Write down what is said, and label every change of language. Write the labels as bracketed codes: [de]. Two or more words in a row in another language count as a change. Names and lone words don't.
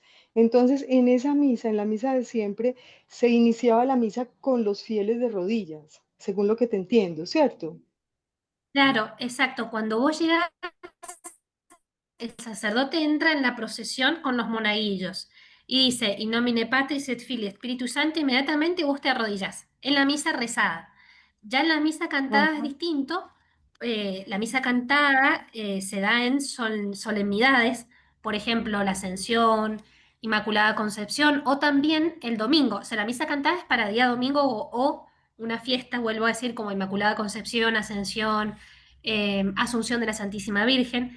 [es] Entonces, en esa misa, en la misa de siempre, se iniciaba la misa con los fieles de rodillas, según lo que te entiendo, ¿cierto? Claro, exacto. Cuando vos llegás, el sacerdote entra en la procesión con los monaguillos y dice, [la] In nomine Patris et Filii et Spiritus Sancti, [es] inmediatamente vos te arrodillás en la misa rezada. Ya en la misa cantada es Ajá. distinto. La misa cantada se da en solemnidades, por ejemplo, la Ascensión, Inmaculada Concepción, o también el domingo. O sea, la misa cantada es para día domingo o una fiesta, vuelvo a decir, como Inmaculada Concepción, Ascensión, Asunción de la Santísima Virgen.